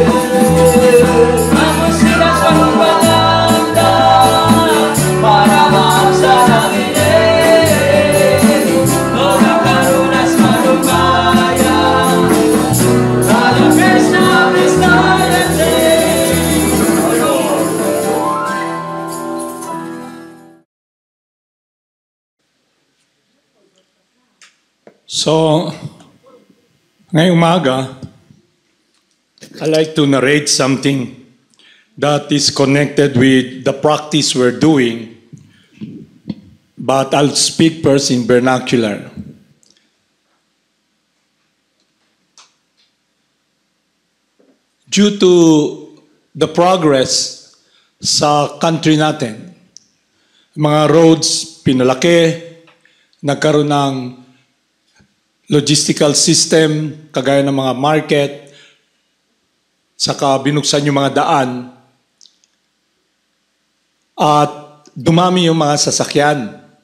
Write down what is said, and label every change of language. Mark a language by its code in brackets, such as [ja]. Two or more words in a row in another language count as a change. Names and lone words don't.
[sa] Namo Srila Swarupananda Paramahamsa Namine Gora Karuna Swarupaya Radha Krishna Prestayate [tl] So, ngayong umaga, [en] I like to narrate something that is connected with the practice we're doing, but I'll speak first in vernacular. [tl] Due to the progress sa country natin, mga roads pinalaki, nagkaroon ng [en] logistical system, [tl] kagaya ng mga market, saka binuksan yung mga daan, at dumami yung mga sasakyan.